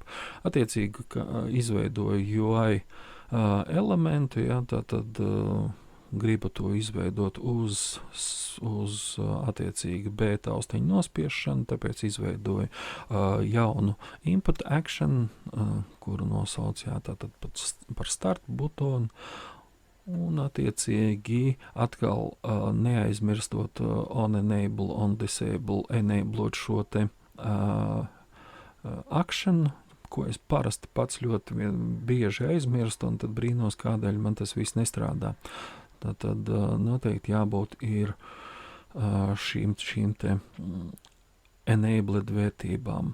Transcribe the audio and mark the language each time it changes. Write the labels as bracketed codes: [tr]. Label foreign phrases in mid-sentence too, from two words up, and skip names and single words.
[lv] Attiecīgi, izveidoju UI elementu, ja, tad gribu to izveidot uz attiecīgi B taustiņu nospiešanu, tāpēc izveidoju jaunu [en] input action, [lv] kuru nosauc tātad par start butonu, un attiecīgi atkal neaizmirstot [en] on enable, on disable, [lv] enablot šo te action, ko es parasti pats ļoti bieži aizmirstu, un tad brīnos, kādēļ man tas viss nestrādā. Tad noteikti jābūt ir šīm te enabled vērtībām.